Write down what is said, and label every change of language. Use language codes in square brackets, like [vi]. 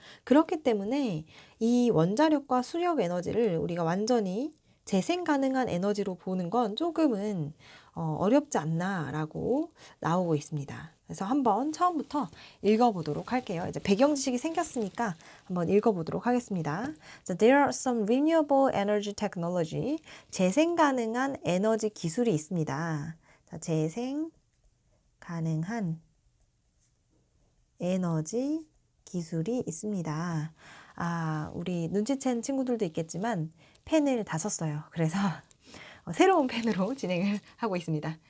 [ko] 그렇기 때문에 이 원자력과 수력 에너지를 우리가 완전히 재생 가능한 에너지로 보는 건 조금은 어렵지 않나라고 나오고 있습니다. 그래서 한번 처음부터 읽어보도록 할게요. 이제 배경 지식이 생겼으니까 한번 읽어보도록 하겠습니다. [en] So there are some renewable energy technology. [ko] 재생 가능한 에너지 기술이 있습니다. 자, 재생 가능한 에너지 기술이 있습니다. 우리 눈치챈 친구들도 있겠지만 펜을 다 썼어요. 그래서 새로운 펜으로 진행을 하고 있습니다.